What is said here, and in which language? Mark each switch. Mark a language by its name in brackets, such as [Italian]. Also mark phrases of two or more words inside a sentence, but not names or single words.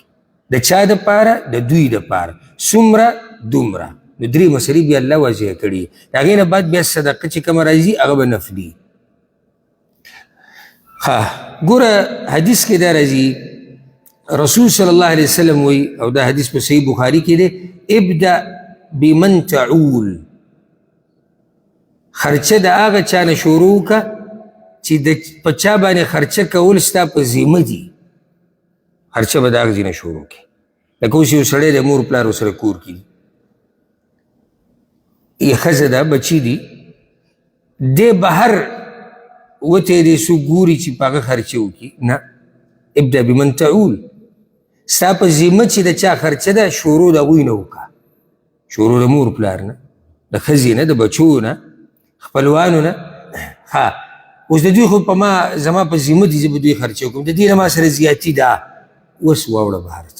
[Pashto] د چا دپاره؟ د دوی دپاره. څومره؟ دومره. نو درې مسلې بیا الله واضح کړي. د هغې نه بعد بیا صدقه چې کومه راځي هغه به نفلي. ګوره حدیث کې دا راځي، رسول [Arabic] صلی الله علیه وسلم [Pashto] وی، او دا حدیث په صحیح بخاري کې دی، [Arabic] ابدأ بمن تعول، [Pashto] خرچه د هغه چا نه شروع که چې د په چا باندې خرچه کول ستا په ذمه دي. خرچه به د هغه ځای نه شروع کړي. لکه اوس یو سړی د مور پلار ورسره کور کې دي، ښځه ده، بچي دي، دی بهر وتی دی څوک ګوري چې په هغه خرچه وکړي. نه، [Arabic] ابدا بمن تعول، [Pashto] ستا په ذمه چې د چا خرچه ده شروع د هغوی نه وکړه، شروع د مور پلار نه، د ښځې نه، د بچو نه، خپلوانو نه. اوس د دوی خو په ما زما په ذمه دي، زه به دوی خرچه وکړم، د دې نه ما سره زیاتي ده، اوس واوړه بهر ته.